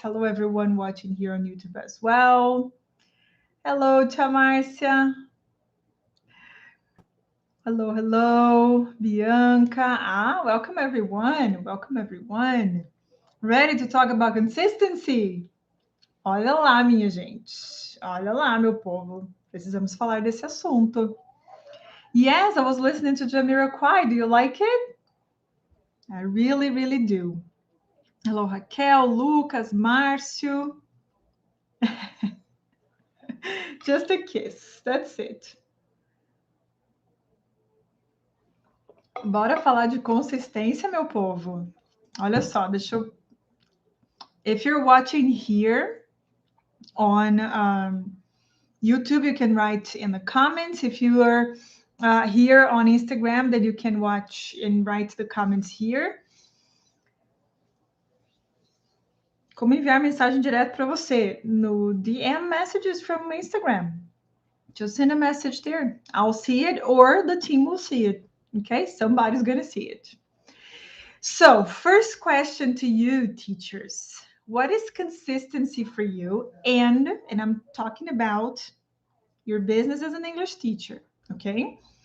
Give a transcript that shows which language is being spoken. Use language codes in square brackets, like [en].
[en] Hello, everyone watching here on YouTube as well. Hello, Tia Márcia. Hello, hello, Bianca. Welcome, everyone. Welcome, everyone. Ready to talk about consistency? [pt] Olha lá, minha gente. Olha lá, meu povo. Precisamos falar desse assunto. [en] Yes, I was listening to Jamiroquai. Do you like it? I really, really do. Hello, Raquel, Lucas, Márcio. Just a kiss. That's it. [pt] Bora falar de consistência, meu povo. Olha só, deixa eu. [en] If you're watching here on YouTube, you can write in the comments. If you are here on Instagram, then you can watch and write the comments here. [pt] Como enviar mensagem direto para você? [en] No DM messages from Instagram. Just send a message there. I'll see it or the team will see it. Okay, somebody's going to see it. So, first question to you, teachers. What is consistency for you? And I'm talking about your business as an English teacher, okay?